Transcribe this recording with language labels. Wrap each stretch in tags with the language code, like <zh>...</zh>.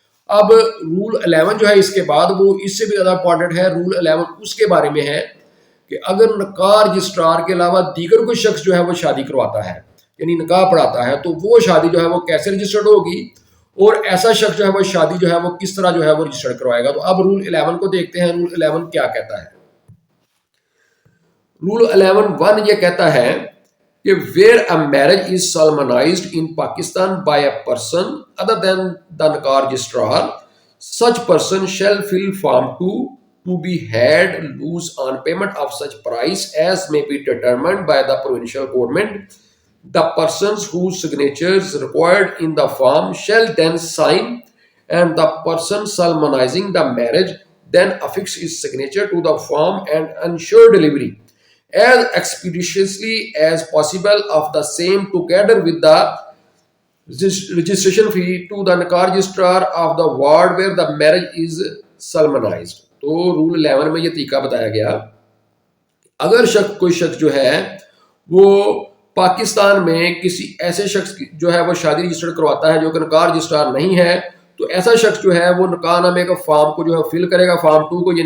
<ur>اب رول 11 جو ہے اس کے بعد وہ اس سے بھی زیادہ امپورٹنٹ ہے. رول 11 اس کے بارے میں ہے کہ اگر نکاح رجسٹرار کے علاوہ دیگر کوئی شخص جو ہے وہ شادی کرواتا ہے، یعنی نکاح پڑھاتا ہے، تو وہ شادی جو ہے وہ کیسے رجسٹرڈ ہوگی، اور ایسا شخص جو ہے وہ شادی جو ہے وہ کس طرح جو ہے وہ رجسٹرڈ کروائے گا. تو اب رول 11 کو دیکھتے ہیں. رول 11 کیا کہتا ہے؟ رول 11(1) یہ کہتا ہے کہ</ur> <en>where a marriage is solemnized in Pakistan by a person other than the nikah registrar, such person shall fill form 2 to be had loose on payment of such price as may be determined by the provincial government. The persons whose signatures required in the form shall then sign, and the person solemnizing the marriage then affix his signature to the form and ensure delivery as expeditiously as possible of the same together with the registration fee to the nikah registrar of the ward where the marriage is solemnized.</en> <ur>تو role 11 میں یہ طریقہ بتایا گیا، اگر کوئی شخص جو ہے وہ پاکستان میں کسی ایسے شخص جو ہے وہ شادی رجسٹر کرواتا ہے جو کہ نکاح رجسٹرار نہیں ہے، تو ایسا شخص جو ہے وہ نکاح نامے کا فارم کو جو ہے فل کرے گا، فارم 2 کو.</ur>